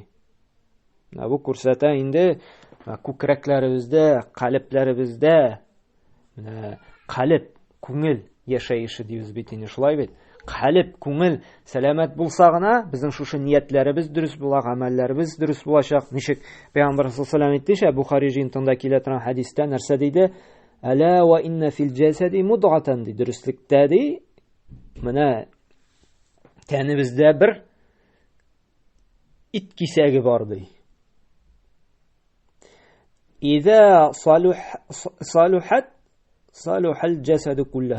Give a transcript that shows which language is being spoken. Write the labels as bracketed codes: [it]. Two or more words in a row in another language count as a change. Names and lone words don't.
[tt] Бу күрсәтә инде күкрәкләребездә, калпләребездә, калп, күңел яшәеше дибез бит инде, шулай бит. Калп, күңел сәламәт булса гына, безнең шушы ниятләребез дөрес була, гамәлләребез дөрес булачак. Ничек Пәйгамбәр [ar] صلى الله عليه وسلم [tt] Бухари җинтында килә торган хадистә нәрсә диде? [ar] ألا وإن في الجسد مضغة ди. [tt] Дөреслекдә ди, менә тәнебездә бер ит кисәге бар ди. [ar] إذا صلحت صلح الجسد كله.